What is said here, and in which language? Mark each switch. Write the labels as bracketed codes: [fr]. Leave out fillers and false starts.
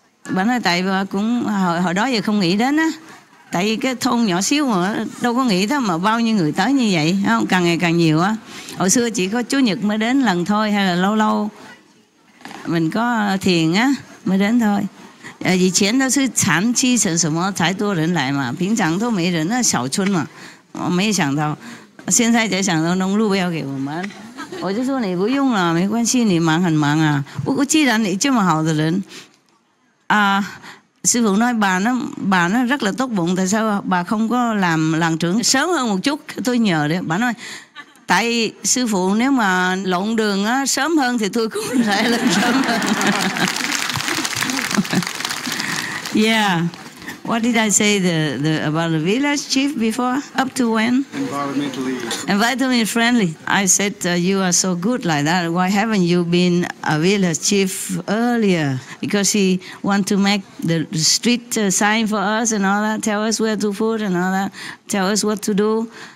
[vi] Bà nói tại bà cũng hồi đó giờ không nghĩ đến á, tại vì cái thôn nhỏ xíu mà đâu có nghĩ đó mà bao nhiêu người tới như vậy, không? Càng ngày càng nhiều á. Hồi xưa chỉ có Chúa Nhật mới đến lần thôi, hay là lâu lâu mình có thiền á mới đến thôi. [zh] 以前都是长期什么才多人来嘛，平常都没人，那小村嘛，我没想到，现在才想到弄路标给我们，我就说你不用了，没关系，你忙很忙啊。不过既然你这么好的人， [vi] sư phụ nói bà nó rất là tốt bụng, tại sao bà không có làm làng trưởng sớm hơn một chút? Tôi nhờ đấy, bà nói tại sư phụ nếu mà lộn đường á, sớm hơn thì tôi cũng sẽ lên sớm hơn. Yeah. [en] What did I say about the village chief before? Up to when? Environmentally friendly. I said, you are so good like that. Why haven't you been a village chief earlier? Because he want to make the street sign for us and all that, tell us where to put and all that, tell us what to do.